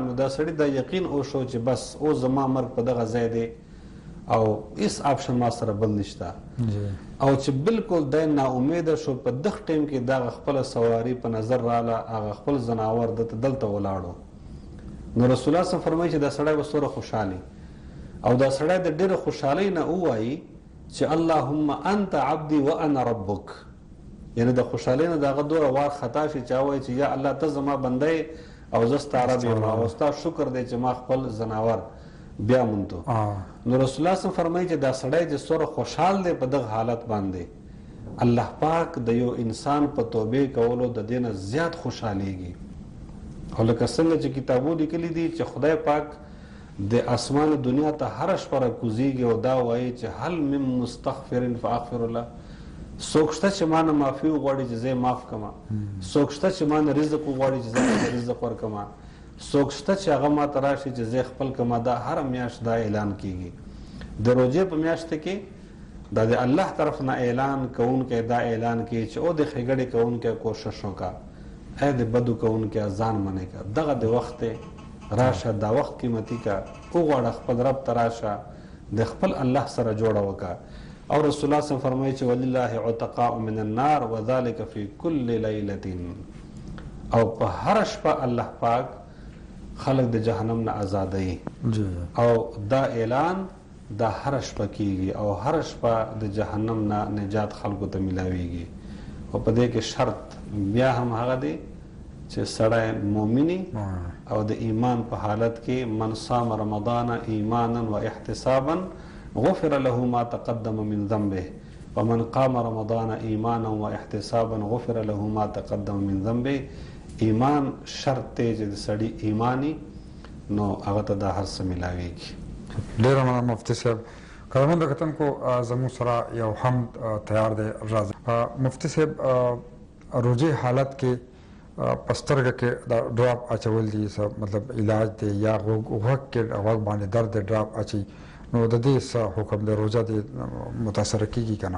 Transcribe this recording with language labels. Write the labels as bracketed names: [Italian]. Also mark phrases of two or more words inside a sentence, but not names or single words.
[Pashto] نو دا سړي دا یقین وشو چې بس اوس زما مرګ په دغه ځای دی او هېڅ آپشن ما سره بل نشته. او چې بالکل دی نا امیده شو، په دغه ټیم کې دغه خپله سواري په نظر راله، هغه خپل ځناور دته دلته ولاړو. نو رسول الله صلی فرمایي چې دا سړی به څومره خوشحالي، او دا سړی د ډېرې خوشحالۍ نه ووایي چې [Arabic] اللهم انت عبدي وانا ربک، [Pashto] یعنی د خوشحالۍ نه د هغه دومره وار خطا شي چې وایي چې یا الله ته زما بنده او زه ستا رب یم او ستا شکر دی چې ما خپل ځناور بیا مونتو. نو رسول الله صلی فرمایي چې دا سړی چې څومره خوشحال دی په دغه حالت باندې، الله پاک د یو انسان په توبې کولو د دې نه زیات خوشحالیږي. او لکه څنګه چې کتابو لیکلي دي چې خدای پاک د اسمان دنیا ته هره شپه راکوزیږي او دا وایي چې [Arabic] هل من مستغفر فاغفر له، [Pashto] څوک شته چې ما نه معافي وغواړي چې زه یې معاف کړم، څوک شته چې ما نه رزق وغواړي چې زه ورته رزق ورکړم، څوک شته چې هغه ما ته راشي چې زه یې خپل کړم. دا هره میاشت دا اعلان کیږي. د روژې په میاشت کې دا د الله طرف نه اعلان کوونکی دا اعلان کوي چې او د ښېګړې کوونکی کوشش وکړه، ای د بدو کوونکی ځان منې کړه. دغه د وخت راشه، دا وخت قیمتي کا، وغواړه خپل رب ته راشه، د خپل الله سره جوړه وکړه. او رسول الله [Arabic] صلی الله علیه وسلم [Pashto] فرمایي چې [Arabic] ولله عتقاء من النار وذلك في كل ليله، [Pashto] او په هر شپه الله پاک خلق د جهنم نه آزادوي. او دا اعلان دا هر شپه کیږي او هر شپه د جهنم نه نجات خلقو ته ملاویږي. او په دې کې شرط بیا هم هغه دی چې سړی مؤمنی او د ایمان په حالت کې [Arabic] من صام رمضان ایمانا و احتسابا غفر له ما تقدم من ذنبه ومن قام رمضان ایمانا و احتسابا غفر له ما تقدم من ذنبه. [Pashto] ایمان شرط دی چې د سړي ایمانی نو هغه ته دا هر څه ملاویږي. ډېره مننه مفتي صاحب. قدرمنو کتونکو زموږ سره یو حمد تیار دی. راځه مفتي صاحب، روژې حالت کې پسترګه کې دا ډراپ اچول دي، مطلب علاج دی یا غوږ کې غوږ باندې درد دی ډراپ اچي، نو د دې څه حکم دی روزه دې متاثر کیږي کنه